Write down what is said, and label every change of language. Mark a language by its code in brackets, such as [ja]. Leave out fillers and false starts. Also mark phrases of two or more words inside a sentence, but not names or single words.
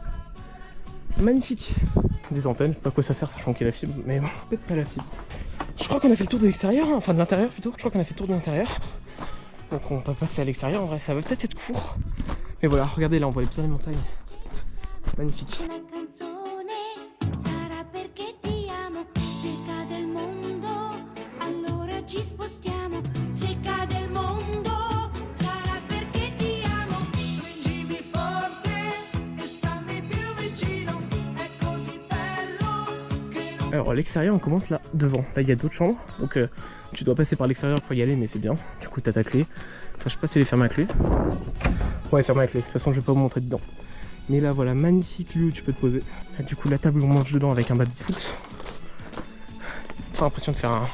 [fr] Magnifique. Des antennes, je sais pas à quoi ça sert, sachant qu'il y a la fibre, mais bon, peut-être pas la fibre. Je crois qu'on a fait le tour de l'extérieur, hein, enfin de l'intérieur plutôt. Je crois qu'on a fait le tour de l'intérieur. Donc on peut passer à l'extérieur, en vrai ça va peut-être être court. Mais voilà, regardez là, on voit bien les montagnes. Magnifique. [it] Una canzone sarà perché ti amo. Se cade il mondo, allora ci spostiamo. Se cade il mondo, sarà perché ti amo. Stringimi forte e stammi più vicino. È così bello che non... [fr] Alors l'extérieur on commence là devant, là il y a d'autres chambres donc tu dois passer par l'extérieur pour y aller mais c'est bien, du coup t'as ta clé, enfin je sais pas si elle est fermée à clé, ouais fermée à clé, de toute façon je vais pas vous montrer dedans, mais là voilà magnifique lieu où tu peux te poser, et du coup la table où on mange dedans avec un baby-foot, j'ai l'impression de faire un...